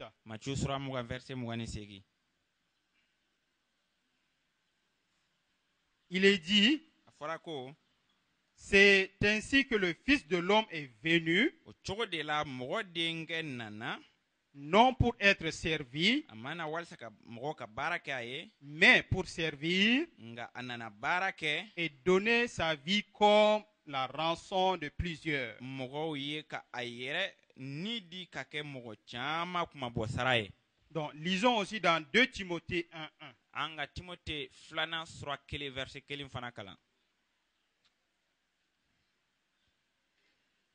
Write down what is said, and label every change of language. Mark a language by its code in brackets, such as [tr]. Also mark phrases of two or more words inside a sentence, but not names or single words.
[fr] Matthieu sura 20 verset 28. Il est dit, [bm] A fɔra ko [fr] c'est ainsi que le Fils de l'homme est venu, [bm] o cogo de la mɔgɔ denkɛ nana [fr] non pour être servi, [bm] a ma na walasa ka mɔgɔ ka baara kɛ a ye [fr] mais pour servir [bm] nka a nana baara kɛ [fr] et donner sa vie comme la rançon de plusieurs. [bm] mɔgɔw ye ka a yɛrɛ ni di ka kɛ mɔgɔ caman kumabɔ sara ye. [fr] Donc, lisons aussi dans 2 Timothée 1, 1. [bm] An ka Timote 2 sura 1 verset 1 fana kalan.